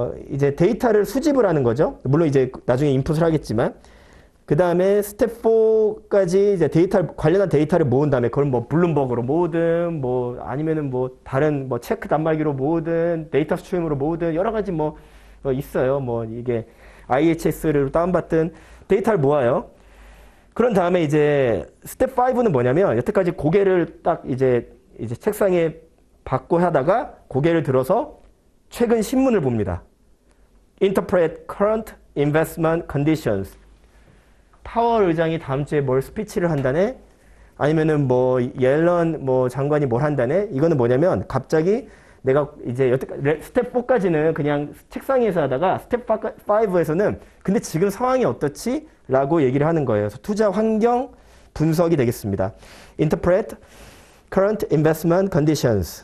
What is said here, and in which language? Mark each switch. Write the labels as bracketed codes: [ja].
[ko] 이제 데이터를 수집을 하는 거죠. 물론 이제 나중에 인풋을 하겠지만 그 다음에 스텝 4까지 이제 관련한 데이터를 모은 다음에 그걸 뭐 블룸버그로 모으든 뭐 아니면은 뭐 다른 뭐 체크 단말기로 모으든 데이터 스트림으로 모으든 여러 가지 뭐 있어요. 뭐 이게 IHS를 다운받든 데이터를 모아요. 그런 다음에 이제 스텝 5는 뭐냐면 여태까지 고개를 딱 이제 책상에 받고 하다가 고개를 들어서 최근 신문을 봅니다. [en] Interpret current investment conditions. [ko] 파월 의장이 다음 주에 뭘 스피치를 한다네? 아니면은 뭐 옐런 뭐 장관이 뭘 한다네? 이거는 뭐냐면 갑자기 내가 이제 여태까지 스텝 4까지는 그냥 책상에서 하다가 스텝 5에서는 근데 지금 상황이 어떻지? 라고 얘기를 하는 거예요. 그래서 투자 환경 분석이 되겠습니다. [en] Interpret current investment conditions.